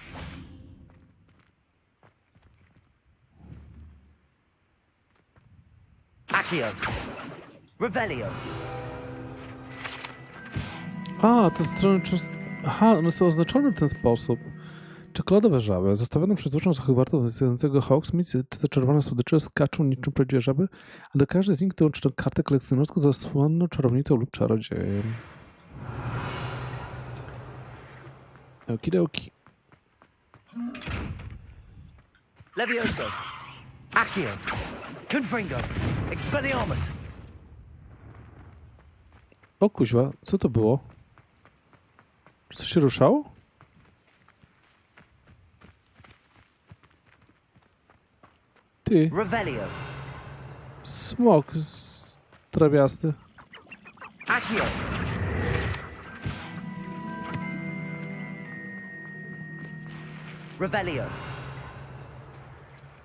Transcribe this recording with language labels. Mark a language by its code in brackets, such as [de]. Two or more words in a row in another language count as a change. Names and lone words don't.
[pl] Accio. Revelio. A, te strony często... Aha, one są oznaczone w ten sposób. Czekoladowe żaby, zastawione przez uczniów z Hogwartu zjadającego Hogsmeade, te czerwone słodycze skaczą niczym prawdziwe żaby, a do każdej z nich dołączono kartę kolekcjonerską zasłaną czarownicą lub czarodziejem. Okidoki. Levioso. Accio. Confringo. Expelliarmus. O kuźwa, co to było? Czy coś się ruszało? Ty, Revelio. smok trawiasty. Accio. Revelio.